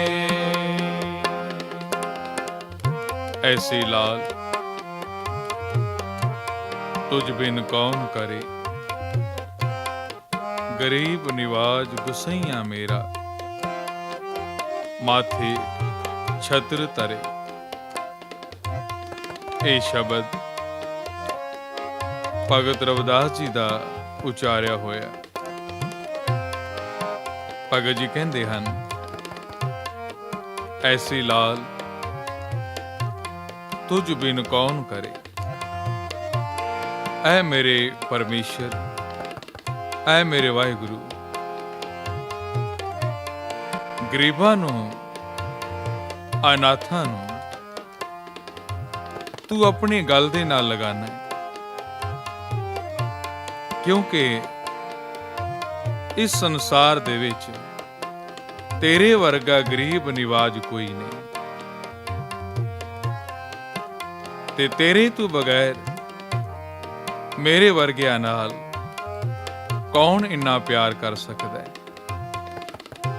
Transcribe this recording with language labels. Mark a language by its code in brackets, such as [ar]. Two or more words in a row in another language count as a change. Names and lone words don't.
[hi] ऐसी लाज तुझ बिन कौन करे। गरीब निवाज गुसैया मेरा, माथे छत्र तरे। [pa] ਇਹ ਸ਼ਬਦ ਭਗਤ ਰਵਿਦਾਸ ਜੀ ਦਾ ਉਚਾਰਿਆ ਹੋਇਆ। ਭਗਤ ਜੀ ਕਹਿੰਦੇ ਹਨ, [hi] ऐसी लाल तुझ बिन कौण करे। [pa] ਐ ਮੇਰੇ ਪਰਮੇਸ਼ਰ, ਐ ਮੇਰੇ ਵਾਹਿਗੁਰੂ, ਗਰੀਬਾਂ ਨੂੰ, ਅਨਾਥਾਂ ਨੂੰ ਤੂੰ ਆਪਣੀ ਗੱਲ ਦੇ ਨਾਲ ਲਗਾਨਾ। ਕਿਉਂਕਿ ਇਸ ਸੰਸਾਰ ਦੇ ਵਿਚ ਤੇਰੇ ਵਰਗਾ ਗਰੀਬ ਨਿਵਾਜ ਕੋਈ ਨਹੀਂ, ਤੇ ਤੇਰੇ ਤੂੰ ਬਗੈਰ ਮੇਰੇ ਵਰਗਿਆਂ ਨਾਲ ਕੌਣ ਇੰਨਾ ਪਿਆਰ ਕਰ ਸਕਦਾ ਹੈ।